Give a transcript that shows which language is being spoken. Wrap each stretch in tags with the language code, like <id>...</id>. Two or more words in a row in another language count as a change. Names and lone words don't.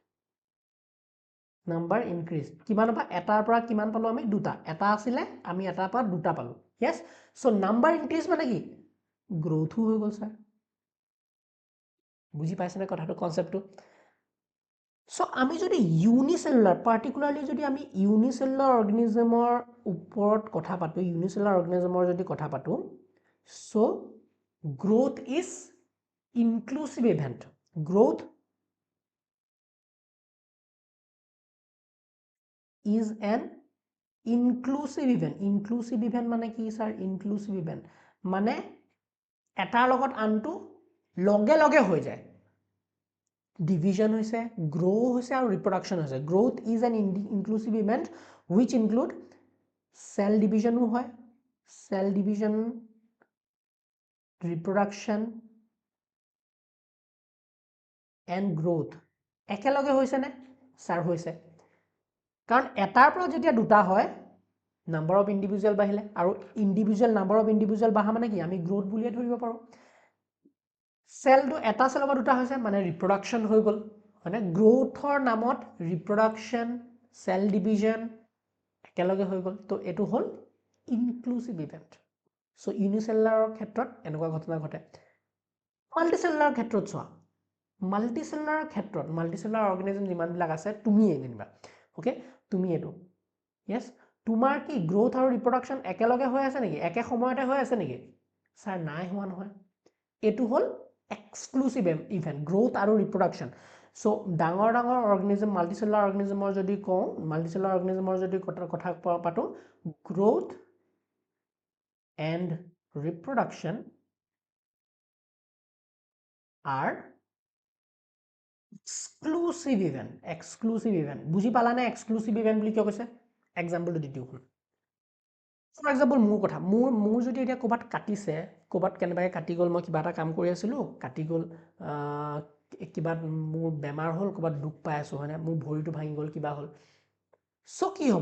<as>কিমানৰ পৰা এটাৰ পৰা কিমান পালো আমি দুটা এটা আছিলে আমি এটাৰ পৰা দুটা পালো yes</as> <en>so number increase</en> <as>মানে কি গ্ৰোথ হৈ গ'ল স্যাৰ বুজি পাইছেনে কথাটো কনসেপ্টটো সো আমি যদি</as> <en>unicellular particularly</en> <as>যদি আমি</as> <en>unicellular organismৰ</en> <as>ওপৰত কথা পাতো</as> <en>unicellular organismৰ</en> <as>যদি কথা পাতো</as> <en>so growth is inclusive event growth is an inclusive event</en> <as>মানে কি স্যাৰ</as> <en>inclusive event</en> <as>মানে এটাৰ লগত আনটো লগে লগে হৈ যায় ডিভিজন হৈছে গ্ৰো হৈছে আৰু ৰিপ্ৰডাকশন হৈছে গ্ৰোথ</as> <en>is an inclusive event which include cell division</en> <as>হয়</as> <en>cell division reproduction and growth</en> <as>একেলগে হৈছে নে স্যাৰ হৈছে কাৰণ এটাৰ পৰা যেতিয়া দুটা হয়</as> <en>number of individual</en> <as>বাঢ়িলে আৰু</as> <en>individual number of individual</en> <as>বাঢ়া মানে কি আমি গ্ৰোথ বুলিয়ে ধৰিব পাৰো সেলটো এটা সেলৰ পৰা দুটা হৈছে মানে ৰিপ্ৰডাকশন হৈ গ'ল মানে গ্ৰোথৰ নামত</as> <en>reproduction cell division</en> <as>একেলগে হৈ গ'ল তো এটো হ'ল</as> <en>inclusive event so unicellularৰ</en> <as>ক্ষেত্ৰত এনেকুৱা ঘটনা ঘটে মাল্টিসেলুলাৰ ক্ষেত্ৰত চোৱা</as> <en>multicellular organism</en> <as>যিমানবিলাক আছে তুমিয়ে যেনিবা ওকে তুমি এটো yes তোমাৰ কি গ্ৰোথ আৰু ৰিপ্ৰডাকশন একেলগে হৈ আছে নেকি একে সময়তে হৈ আছে নেকি স্যাৰ নাই হোৱা নহয় এটো হ'ল</as> <en>exclusive event growth</en> <as>আৰু ৰিপ্ৰডাকশন সো ডাঙৰ অৰ্গানিজম</as> <en>multicellular organismৰ</en> <as>যদি কওঁ</as> <en>multicellular organismৰ</en> <as>যদি কথা পাতো</as> <en>growth and reproduction are exclusive event</en> <as>বুজি পালানে</as> <en>exclusive event</en> <as>বুলি কিয় কৈছে এক্সাম্পলটো দি দিওঁ</as> <en>for example</en> <as>মোৰ কথা মোৰ যদি এতিয়া ক'বাত কাটিছে ক'বাত কেনেবাকৈ কাটি গ'ল মই কিবা এটা কাম কৰি আছিলো কাটি গ'ল কিবা মোৰ বেমাৰ হ'ল ক'বাত দুখ পাই আছো হয়নে মোৰ ভৰিটো ভাঙি গ'ল কিবা হ'ল সো কি হ'ব</as>